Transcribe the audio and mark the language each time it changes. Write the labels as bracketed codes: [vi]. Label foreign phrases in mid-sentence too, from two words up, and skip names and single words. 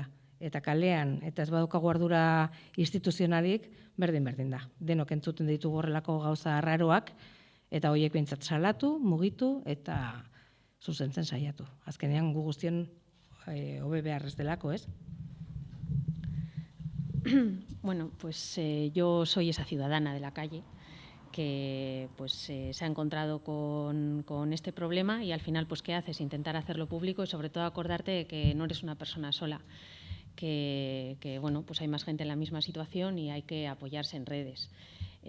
[eu] Eta kalean, eta ez badaukagu ardura instituzionalik, berdin da. Denok entzuten ditugu horrelako gauza arraroak, eta horiek behintzat salatu, mugitu, eta zuzentzen saiatu. Azkenean gu guztion hobe beharrez delako, ez? [es] Bueno, pues yo soy esa ciudadana de la calle que se ha encontrado con este problema y al final, pues, ¿qué haces? Intentar hacerlo público y sobre todo acordarte de que no eres una persona sola, que hay más gente en la misma situación y hay que apoyarse en redes.